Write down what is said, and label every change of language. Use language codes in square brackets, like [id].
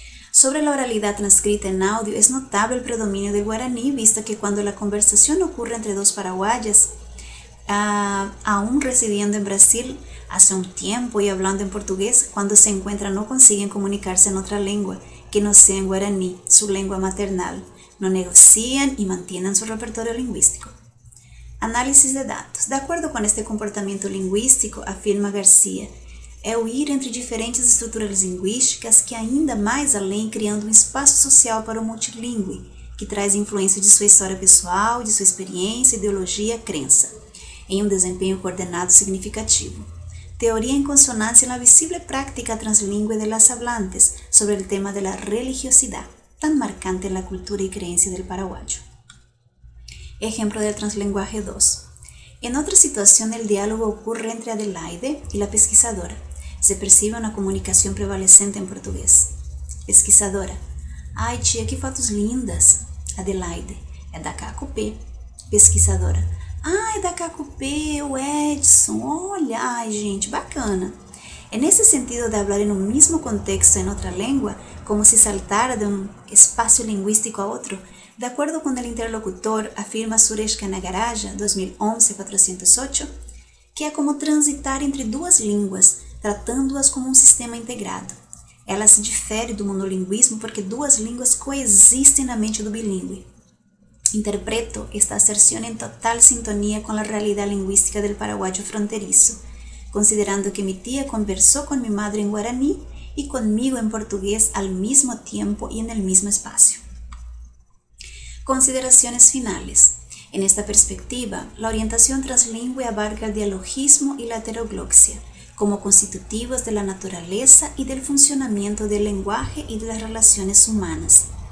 [es] Sobre la oralidad transcrita en audio, es notable el predominio del guaraní, visto que cuando la conversación ocurre entre 2 paraguayas, aún residiendo en Brasil hace un tiempo y hablando en portugués, cuando se encuentran no consiguen comunicarse en otra lengua que no sea en guaraní, su lengua maternal. No negocian y mantienen su repertorio lingüístico. Análisis de datos. De acuerdo con este comportamento lingüístico, afirma Garcia, [pt] é o ir entre diferentes estruturas linguísticas que ainda mais além criando um espaço social para o multilingüe, que traz influência de sua história pessoal, de sua experiência, ideologia, crença, em um desempenho coordenado significativo. [es] Teoría en consonancia en la visible práctica translingüe de las hablantes sobre el tema de la religiosidad, tan marcante en la cultura y creencia del paraguayo. Ejemplo del translenguaje 2. En otra situación, el diálogo ocurre entre Adelaide y la pesquisadora. Se percibe una comunicación prevalecente en portugués. [pt] Pesquisadora: Ai, tia, que fotos lindas. Adelaide: É da Cacupé. Pesquisadora: é da Cacupé, o Edson, olha, ai, gente, bacana. [es] En ese sentido de hablar en un mismo contexto en otra lengua, como si saltara de un espacio lingüístico a otro, de acuerdo con el interlocutor, afirma Suresh Kanagaraja, 2011-408, [pt] que é como transitar entre 2 línguas, tratando-as como um sistema integrado. Ela se difere do monolinguismo porque 2 línguas coexistem na mente do bilíngue. [es] Interpreto esta aserción en total sintonía con la realidad lingüística del paraguayo fronterizo, considerando que mi tía conversó con mi madre en guaraní y conmigo en portugués al mismo tiempo y en el mismo espacio. Consideraciones finales. En esta perspectiva, la orientación translingüe abarca el dialogismo y la heterogloxia, como constitutivos de la naturaleza y del funcionamiento del lenguaje y de las relaciones humanas.